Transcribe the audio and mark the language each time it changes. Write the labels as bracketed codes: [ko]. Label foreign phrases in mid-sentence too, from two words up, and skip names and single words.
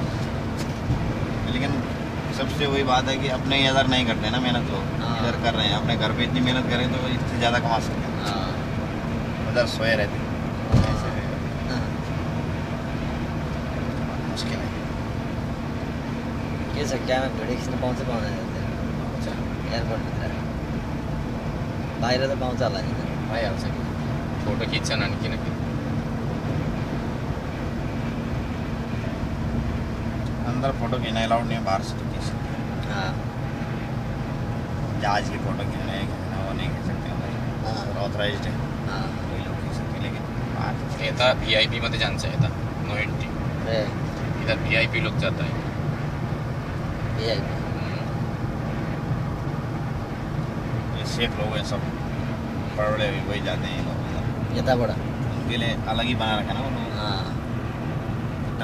[hi] लेकिन सबसे वही बात है कि अपने इधर नहीं करते ना मेहनत लोग, हाँ। इधर कर रहे हैं, अपने घर पे इतनी मेहनत करें तो इससे ज़्यादा कमा सकते हैं। हाँ उधर सोए रहते हैं, ऐसे हाँ। मुश्किल है। [ne] के सक्या में भिड एकछिन पाउँछ पाउँदैन एयरपोर्ट भित्र बाहिर त पाउँछ होला नि। भइहाल्छ कि फोटो खिच्छन् अनि किनकि [hi] अंदर फोटो खींचना अलाउड नहीं है, बाहर से तो खींच सकते हैं। हाँ जहाज की फोटो खींचना है, वो नहीं खींच सकते हाँ। उधर, ऑथराइज्ड है, हाँ वही लोग खींच सकते हैं, लेकिन बाहर [ne] यता VIP मात्रै जान्छ, यता [en] no entry, ए [hi] इधर VIP लोग जाता है। VIP ये सेफ लोग हैं सब, बड़े बड़े भी वही जाते हैं लोग उधर, [ne] यताबाट। [hi] उनके लिए अलग ही बना रखा है ना वो लोग,